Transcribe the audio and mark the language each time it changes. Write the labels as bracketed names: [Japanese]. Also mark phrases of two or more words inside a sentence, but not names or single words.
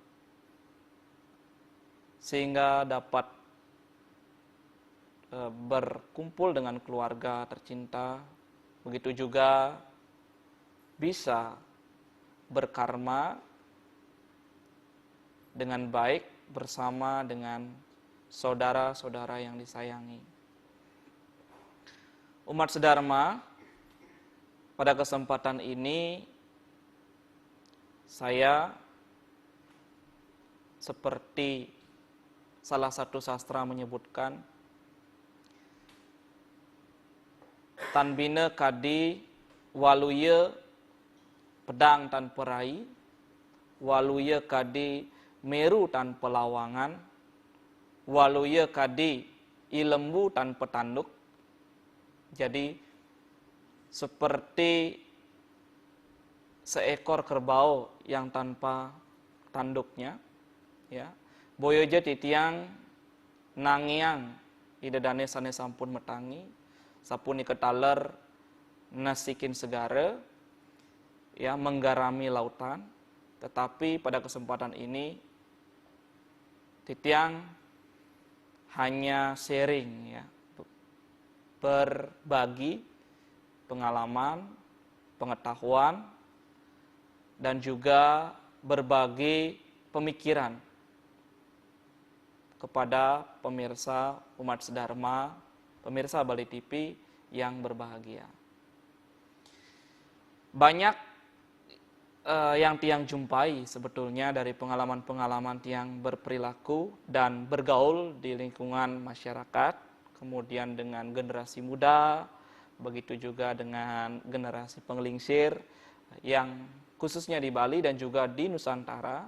[Indonesian] sehingga dapat berkumpul dengan keluarga tercinta, begitu juga bisa berkarma dengan baik bersama dengan saudara-saudara yang disayangi. Umat sedharma, pada kesempatan ini saya seperti salah satu sastra menyebutkan, [Balinese] tanbina kadi waluya pedang tanpa rai, waluya kadi meru tanpa lawangan, waluya kadi ilembu tanpa tanduk. [Indonesian] Jadi seperti seekor kerbau yang tanpa tanduknya, ya. [Balinese] Boyoja titiang nangiang idadane sane sampun metangi, sapuni ketaler nasikin segara, [Indonesian] ya, menggarami lautan. Tetapi pada kesempatan ini titiang hanya sharing, ya, berbagi pengalaman, pengetahuan, dan juga berbagi pemikiran kepada pemirsa umat sedharma, pemirsa Bali TV yang berbahagia. Banyak yang tiang jumpai sebetulnya dari pengalaman-pengalaman tiang berperilaku dan bergaul di lingkungan masyarakat, kemudian dengan generasi muda, begitu juga dengan generasi penggelingsir yang khususnya di Bali dan juga di Nusantara.